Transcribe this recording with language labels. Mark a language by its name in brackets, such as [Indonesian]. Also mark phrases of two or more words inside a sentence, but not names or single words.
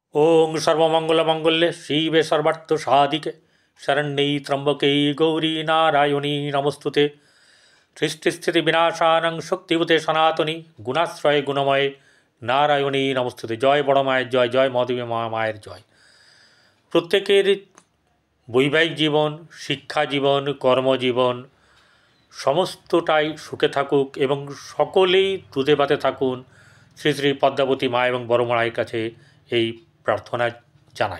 [Sanskrit] ओं सर्वमंगलमांगल्ये शिवे सर्वार्थसाधिके शरण्ये त्र्यंबके गौरी नारायणी नमोस्तुते। सृष्टिस्थितिविनाशानं शक्तिभूते सनातनी गुणाश्रय गुणमय नारायणी नमोस्तुते। [Bangla] জয় বড় মায়ের জয়, জয় মহাদেবী মায়ের জয়। প্রত্যেকের বৈবাহিক জীবন, শিক্ষা জীবন, কর্মজীবন সমস্তটাই সুখে থাকুক এবং সকলেই দুধে ভাতে থাকুন, শ্রী শ্রী পদ্মাবতী মা এবং বড় মায়ের কাছে এই প্রার্থনা জানাই।